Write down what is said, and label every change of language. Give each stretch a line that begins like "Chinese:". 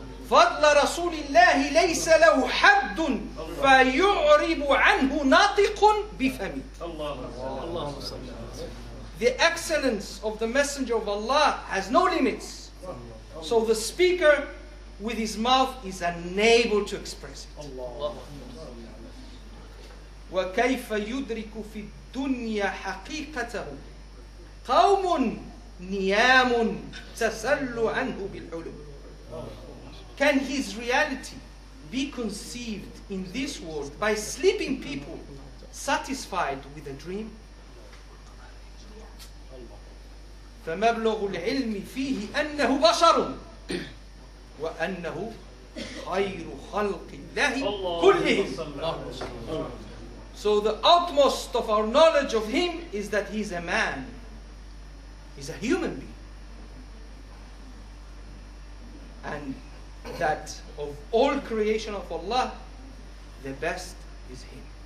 Arabic: فضل رسول الله ليس له حد فيعرب عنه ناطق بفمه.
English: The excellence of the Messenger of Allah has no limits. So the speaker with his mouth is unable to express it.
Arabic: وكيف يدرك في الدنيا حقيقته قوم نيام تسل عنه بالحلم.
English: Can his reality be conceived in this world by sleeping people satisfied with a dream?
Arabic: فمبلغ العلم فيه أنه بشر وأنه خير خلق الله كلهم.
English: So the utmost of our knowledge of him is that he's a man. He's a human being. And that of all creation of Allah, the best is him.